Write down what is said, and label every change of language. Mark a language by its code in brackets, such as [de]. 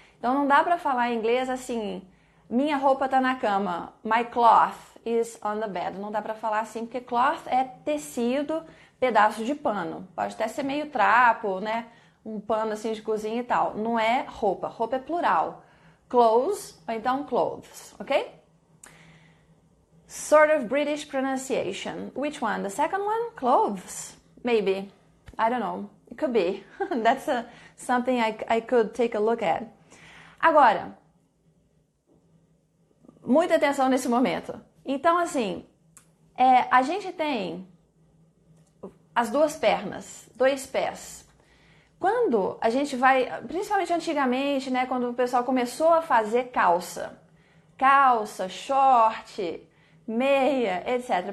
[pt] Então, não dá pra falar em inglês assim, minha roupa tá na cama, [en] my cloth is on the bed. [pt] Não dá pra falar assim, porque cloth é tecido, pedaço de pano. Pode até ser meio trapo, né? Um pano assim de cozinha e tal. Não é roupa. Roupa é plural. Clothes, ou então clothes, ok? [en] Sort of British pronunciation. Which one? The second one? Clothes. Maybe. I don't know. It could be. That's something I could take a look at. [pt] Agora, muita atenção nesse momento. Então, assim, a gente tem as duas pernas, dois pés. Quando a gente vai, principalmente antigamente, né, quando o pessoal começou a fazer calça, short, meia, etc.